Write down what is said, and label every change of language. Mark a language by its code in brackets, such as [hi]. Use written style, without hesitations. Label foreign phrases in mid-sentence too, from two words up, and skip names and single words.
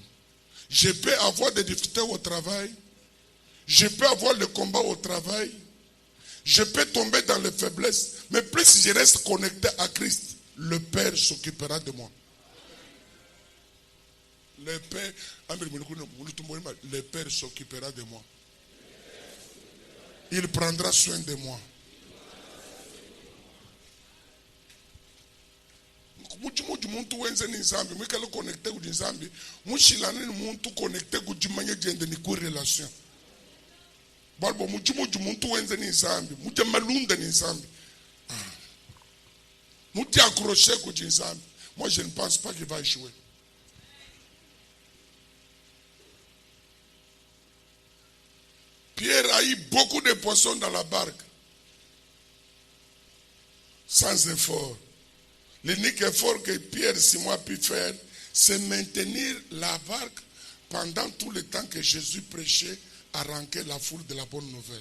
[fr] Je peux avoir des difficultés au travail, je peux avoir le combat au travail, je peux tomber dans les faiblesses, mais plus je reste connecté à Christ, le Père s'occupera de moi. Le Père s'occupera de moi. Il prendra soin de moi. [lua] Muntu wenze ni nzambi mwikale connecté ku nzambi mushilana ni muntu connecté ku jimanye jende ni ku relation balbo muntu wenze ni nzambi mute malunda ni nzambi muti accroché ku nzambi. [fr] Moi je ne pense pas qu'il va échouer. Pierre a eu beaucoup de poissons dans la barque sans effort. L'unique effort que Pierre Simon a pu faire, c'est maintenir la barque pendant tout le temps que Jésus prêchait à ranquer la foule de la bonne nouvelle.